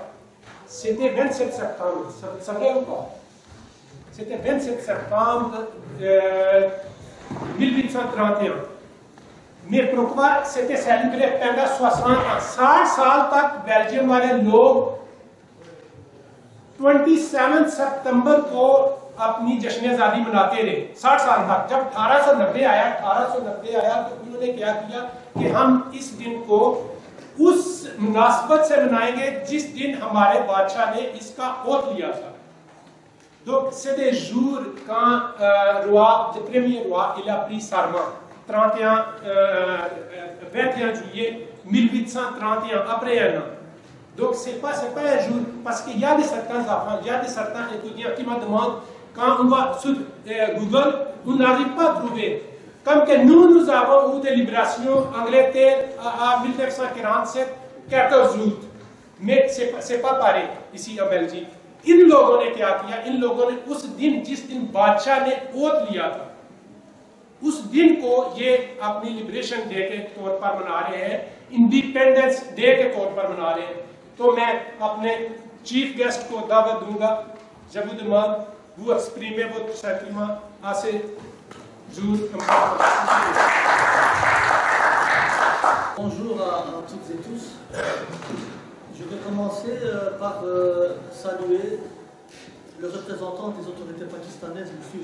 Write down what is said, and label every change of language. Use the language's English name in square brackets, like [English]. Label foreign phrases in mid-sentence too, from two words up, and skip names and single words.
[French] C'était 27 septembre, ça vrai ou pas? C'était 27 septembre 1831. Mais pourquoi c'était célébré pendant 60 ans? [Urdu] 60 سال تک بیلجیم والے لوگ 27 ستمبر کو اپنی جشن آزادی مناتے رہے 60 سال تک. جب 1890 آیا تو انہوں نے کیا کیا کہ ہم اس دن کو اس مناسبت سے منائیں گے جس دن ہمارے بادشاہ نے اس کا اوتھ لیا تھا. [French] Donc c'est des jours quand le premier roi il a pris serment 21 juillet 1831 après un an. Donc c'est pas un jour parce qu'il y a certains enfants, il y a certains étudiants qui me demandent quand on va sur Google, on n'arrive pas à trouver. Comme que nous avons eu des libérations Angleterre à 1947, 14 août. Mais c'est pas pareil ici en Belgique. [Urdu] ان لوگوں نے کیا کیا? ان لوگوں نے اس دن جس دن بادشاہ نے اوتھ لیا تھا، اس دن کو یہ اپنی [English] Liberation Day [Urdu] کے طور پر منا رہے ہیں, [English] Independence Day [Urdu] کے طور پر منا رہے ہیں. تو میں اپنے [English] chief guest [Urdu] کو دعوت دوں گا, [French] je vous demande vous exprimer votre sentiment à ce jour. Bonjour à toutes et tous. Je vais commencer par saluer le représentant des autorités pakistanaises, M.